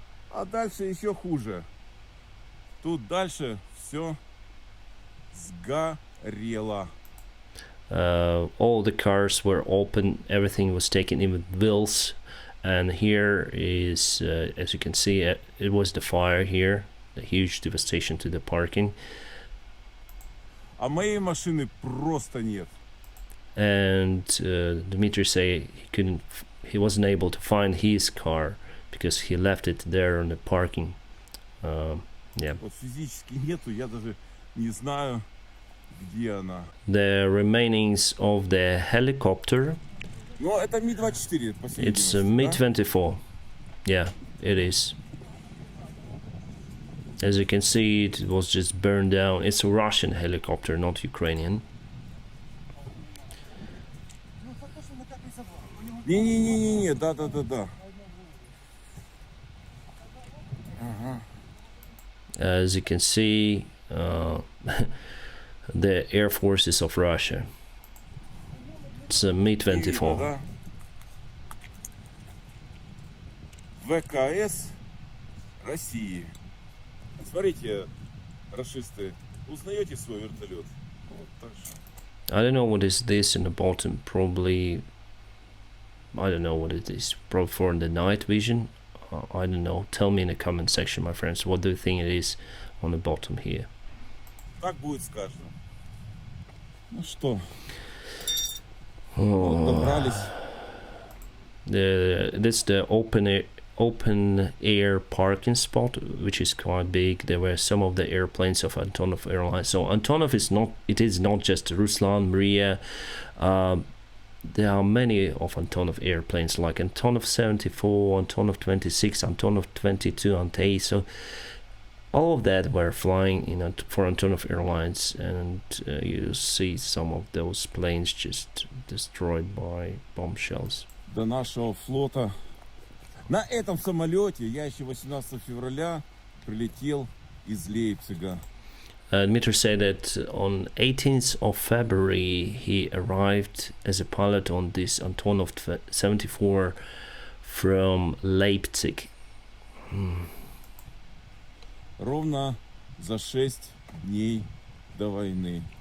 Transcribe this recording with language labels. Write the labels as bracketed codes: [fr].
[ru] А дальше еще хуже. Тут дальше все сгорело. [en] All the cars were open, everything was taken in with wheels, and here is, as you can see, it was the fire here, a huge devastation to the parking. [ru] А моей машины просто нет. [en] And Dmitry say he wasn't able to find his car because he left it there on the parking. Yeah. [ru] Вот физически нету, я даже не знаю, где она. [en] The remainings of the helicopter. [ru] Но это Ми-24, последний. [en] It's a Mi-24. Yeah, it is. As you can see, it was just burned down. It's a Russian helicopter, not Ukrainian. [ru] Не-не-не-не-не, да-да-да-да. Ага. [en] As you can see, the Air Forces of Russia. It's a Mi-24. [ru] Да. ВКС России. Смотрите, рашисты, узнаете свой вертолет? Вот так же. [en] I don't know what is this in the bottom. Probably, I don't know what it is. Probably for the night vision. I don't know. Tell me in the comment section, my friends. What do you think it is on the bottom here? [ru] Так будет с каждым. Ну что, вот Oh, добрались. [en] this the open air parking spot, which is quite big. There were some of the airplanes of Antonov Airlines. So Antonov is not. It is not just Ruslan, Mriya. There are many of Antonov airplanes like Antonov-74, Antonov-26, Antonov-22, Ante. So all of that were flying in for Antonov Airlines, and you see some of those planes just destroyed by bombshells. [ru] До нашего флота. На этом самолете я еще 18 февраля прилетел из Лейпцига. [en] Dmitry said that on 18th of February he arrived as a pilot on this Antonov-74 from Leipzig. [ru] Ровно за 6 дней до войны.